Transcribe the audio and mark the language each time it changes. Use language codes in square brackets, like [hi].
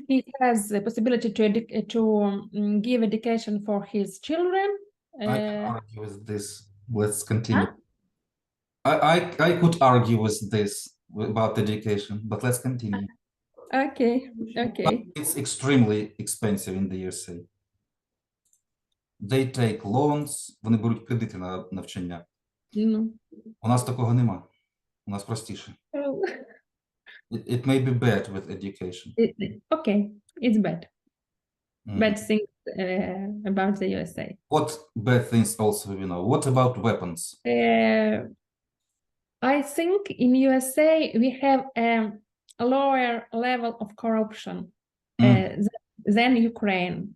[en] He has the possibility to give education for his children. I can Uh, argue with this. Let's continue. I could argue with this about education, but let's continue. okay, okay. It's extremely expensive in the USA. They take loans, [uk] вони беруть кредити на навчання. Ну, У нас такого нема. У нас простіше. [en] It may be bad with education. okay, it's bad. Mhm. Bad things about the USA. What bad things also we know? What about weapons? I think in USA we have a lower level of corruption than Ukraine.